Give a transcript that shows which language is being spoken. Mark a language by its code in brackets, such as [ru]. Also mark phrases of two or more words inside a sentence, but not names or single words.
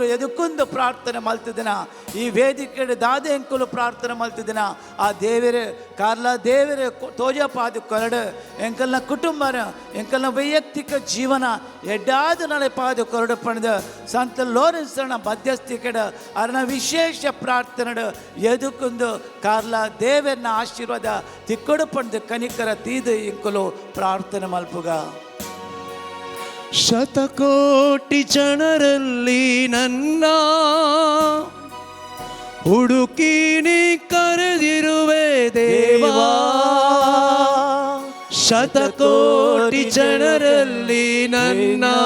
[tcy] ಎದುಕೊಂದು ಪ್ರಾರ್ಥನೆ ಮಲ್ತದಿನ ಈ ವೇದಿಕೆ ದಾದೆ ಅಂಕುಲು ಪ್ರಾರ್ಥನೆ ಮಲ್ತದಿನ ಆ ದೇವರೇ ಕಾರ್ಲ ದೇವರೇ ತೋಜಪಾದ ಕೊರಡು ಎಂಕಲ್ನ ಕುಟುಂಬನ ಎಂಕಲ್ನ ವೈಯಕ್ತಿಕ ಜೀವನ ಎಡ್ಡಾದ ನಡೆ ಪಾದ ಕೊರಡು ಪಣದ ಸಂತ ಲೋರೆನ್ಸ್ನ ಮಧ್ಯಸ್ಥಿ ಕಡೆ ಅರ್ನ ವಿಶೇಷ ಪ್ರಾರ್ಥನೆ ಎದುಕೊಂದು ಕಾರ್ಲ ದೇವರನ ಆಶೀರ್ವಾದ ತಿಕ್ಕೊಡು ಪಣದ ಕನಿಕರ ತೀದು ಇಂಕುಲು ಪ್ರಾರ್ಥನೆ ಮಲ್ಪುಗ [kn] ಶತಕೋಟಿ ಜನರಲ್ಲಿ ನನ್ನ ಹುಡುಕಿ ನೀ ಕರೆದಿರುವೆ ದೇವಾ ಶತಕೋಟಿ ಜನರಲ್ಲಿ ನನ್ನ